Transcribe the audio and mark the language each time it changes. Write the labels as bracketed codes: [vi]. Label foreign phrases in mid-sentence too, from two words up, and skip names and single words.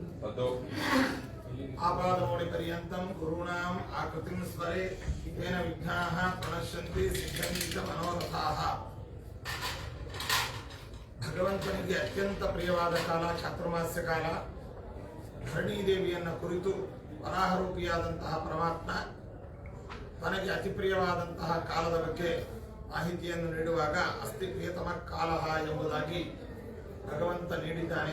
[sa] आपादमौलिपर्यन्तं गुरूणाम् आकृतिं स्मरे तेन विघ्नाः प्रणश्यन्ति सिद्ध्यन्ति च मनोरथाः। [kn] ಭಗವಂತನಿಗೆ ಅತ್ಯಂತ ಪ್ರಿಯವಾದ ಕಾಲ ಚಾತುರ್ಮಾಸ್ಯ ಕಾಲ. ಧರಣಿ ದೇವಿಯನ್ನು ಕುರಿತು ವರಾಹರೂಪಿಯಾದಂತಹ ಪರಮಾತ್ಮ ತನಗೆ ಅತಿ ಪ್ರಿಯವಾದಂತಹ ಕಾಲದ ಬಗ್ಗೆ ಮಾಹಿತಿಯನ್ನು ನೀಡುವಾಗ [sa] ಅಸ್ತಿ ಪ್ರಿಯತಮ ಕಾಲ [kn] ಎಂಬುದಾಗಿ ಭಗವಂತ ನೀಡಿದ್ದಾನೆ.